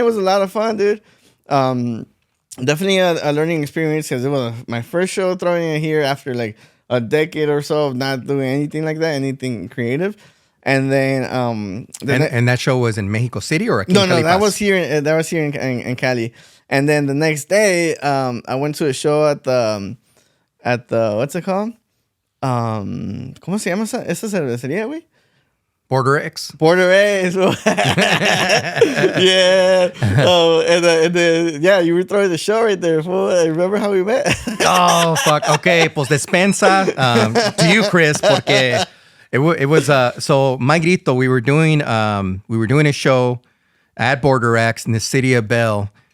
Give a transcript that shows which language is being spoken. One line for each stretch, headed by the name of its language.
English: It was a lot of fun, dude. Definitely a learning experience because it was my first show throwing it here after like a decade or so of not doing anything like that, anything creative. And then and that show was in Mexico City or no, that was here in Cali. And then the next day, I went to a show at the what's it called?
Spanish: ¿Cómo se llama esa cervecería, güey?
English: Border X. Border X. Yeah. Oh, and then yeah, you were throwing the show right there, fool. Remember how we met? Oh, fuck. Okay,
Spanish: pues despensa
English: to you, Chris, porque it was so my Grito, we were doing a show at Border X in the city of Bell.